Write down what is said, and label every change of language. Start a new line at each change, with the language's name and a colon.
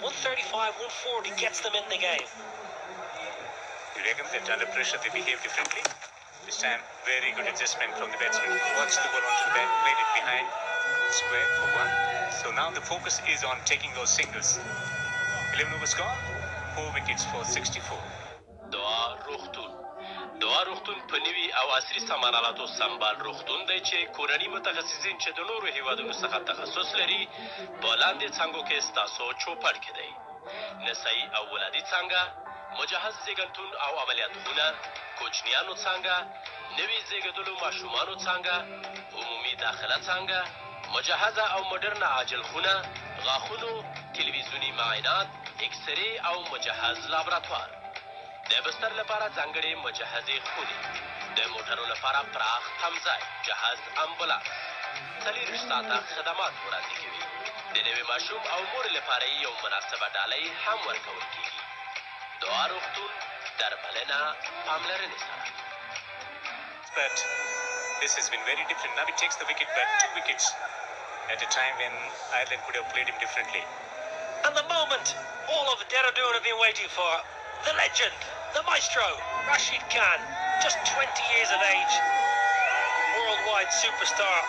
English: 135, 140 gets them in the game. You reckon that under pressure they behave differently? This time, very good adjustment from the batsman. Watch the ball onto the bat, played it behind, square for 1. So now the focus is on taking those singles. 11 overs gone, 4 wickets for 64.
Pashto: دوا روغتون په نوي او عصري سامانالاتو سمبال روغتون دی چې کورني متخصصین چې د نورو هیوادونو څخه تخصص لري په لاندې څانګو کې ستاسو چوپړ کې دی. نسایي او ولادي څانګه، مجهز زیږنتون او عملیات خونه، کوچنیانو څانګه، نوي زیږېدلو ماشومانو څانګه، عمومي داخله څانګه، مجهزه او مدرنه عاجل خونه، غاښونو، تلویزیوني معاینات، اکسرې او مجهز لابراتوار. د بستر لپاره ځانګړې مجهزې خونې، د موټرو لپاره پراخ تمځای، جهاز امبولانس، 24 ساعته خدمات وړاندې کوي. د نوي ماشوم او مور لپاره یو مناسبه ډالۍ هم ورکول کیږي. دعا روغتون، درملنه پاملرنې سره.
English: But this has been very different. Now he takes the wicket, but 2 wickets at a time when Ireland could have played him differently. And the moment all of Dehradun have been waiting for, the legend, the maestro, Rashid Khan, just 20 years of age, worldwide superstar.